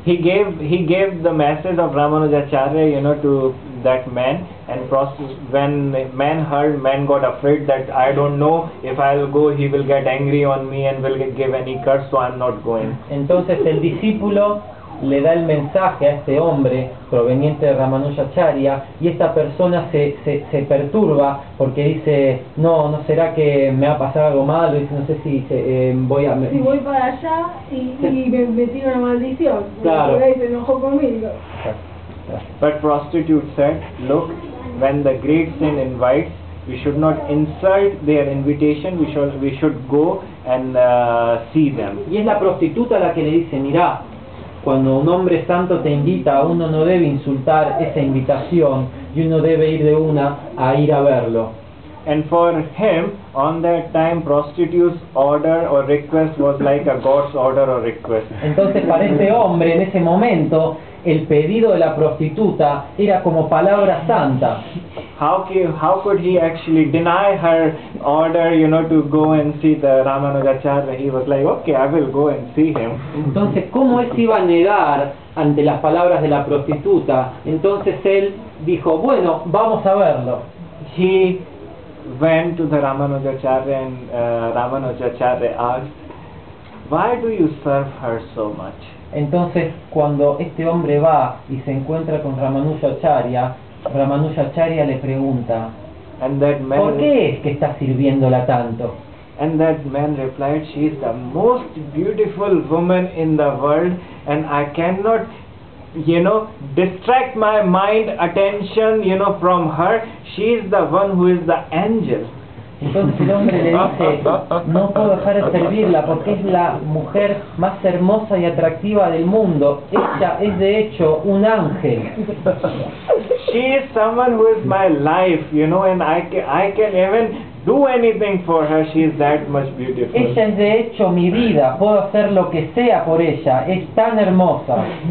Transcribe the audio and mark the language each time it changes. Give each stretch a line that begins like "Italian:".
English: He gave the message of Ramanujacharya, to that man, and when man got afraid that I don't know if I'll go, he will get angry on me and will give any curse, so I'm not going.
Spanish: Entonces el discípulo le da el mensaje a este hombre proveniente de Ramanujacharya y esta persona se perturba porque dice, no será que me va a pasar algo malo, dice, no sé si si voy para allá y me tiro una maldición, claro. Por ahí se enojó conmigo.
English: But prostitute said, look, when the great saint invites, we should not insult their invitation, we should go and see them.
Spanish: Y es la prostituta la que le dice, mirá, cuando un hombre santo te invita, uno no debe insultar esa invitación y uno debe ir de una a ir a verlo.
English: And for him, on that time, prostitute's order or request was like a God's order or request.
Spanish: Entonces para este hombre en ese momento el pedido de la prostituta era como palabra santa.
English: How could he actually deny her order, to go and see the Ramanujacharya? He was like, okay, I will go and see him.
Spanish: Entonces, ¿cómo él se iba a negar ante las palabras de la prostituta? Entonces él dijo, bueno, vamos a verlo.
English: He went to the Ramanujacharya and Ramanujacharya asked, "Why do you serve her so much?"
Spanish: Entonces, cuando este hombre va y se encuentra con Ramanujacharya, Ramanujacharya le pregunta,
English: And that man
Spanish: ¿por qué es que estás sirviéndola tanto?
English: And that man replied, "She is the most beautiful woman in the world, and I cannot, distract my mind, attention, from her. She is the one who is the angel."
Spanish: Entonces el hombre le dice, no puedo dejar de servirla porque es la mujer más hermosa y atractiva del mundo. Ella es de hecho un ángel.
English: She is someone who is my life, and I can even do anything for her. She is that much beautiful.
Spanish: Ella es de hecho mi vida, puedo hacer lo que sea por ella, es tan hermosa.